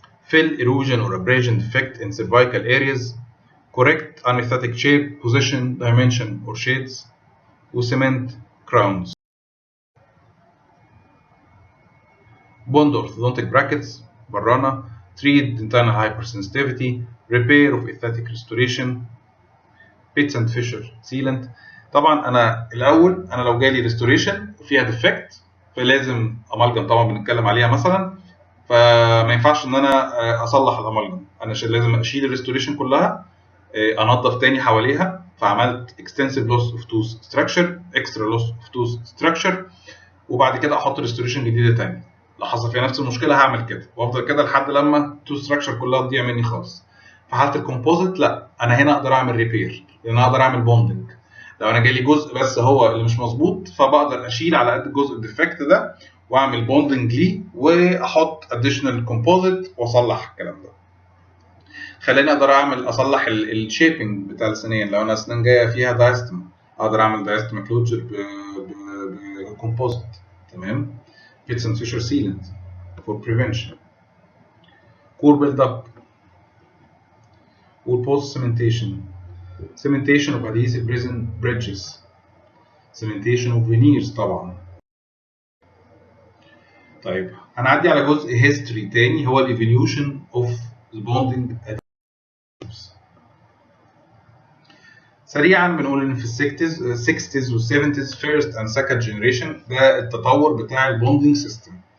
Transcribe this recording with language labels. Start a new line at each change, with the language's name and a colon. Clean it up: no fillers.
English: Fill erosion or abrasion defect in cervical areas. Correct anesthetic shape, position, dimension or shades. وcement crowns. Bond orthodontic brackets. برانا. Treat dentinal hypersensitivity. Repair of aesthetic restoration. Pits and fissure sealant.
Arabic: طبعا انا الاول انا لو جالي ريستوريشن فيها ديفكت فلازم امالجم طبعا بنتكلم عليها مثلا فما ينفعش ان انا اصلح الامالجم انا لازم اشيل الريستوريشن كلها انظف تاني حواليها فعملت
English: extensive loss of tooth structure
Arabic: extra loss of tooth structure وبعد كده احط ريستوريشن جديده تاني لو حصل فيها نفس المشكله هعمل كده وافضل كده لحد لما التوث ستراكشر كلها تضيع مني خالص. في حاله الكومبوزيت لا انا هنا اقدر اعمل ريبير لان اقدر اعمل بوندنج. لو انا جالي جزء بس هو اللي مش مظبوط فبقدر اشيل على قد الجزء الديفكت ده واعمل بوندنج ليه واحط اديشنال كومبوزيت واصلح الكلام ده. خلاني اقدر اصلح الشيبنج بتاع السنين. لو انا اسنان جايه فيها دايستما اقدر اعمل دايستما كلوجر بكومبوزيت. تمام.
English: Pits and fissure sealant for prevention. Core build up or post cementation. Cementation of adhesive resin bridges. Cementation of veneers
Arabic: طبعا. طيب هنعدي على جزء history تاني هو ال
English: evolution of the bonding adhesives.
Arabic: سريعا بنقول ان في ال 60s وال 70s
English: first and second generation
Arabic: ده التطور بتاع البوندنج سيستم.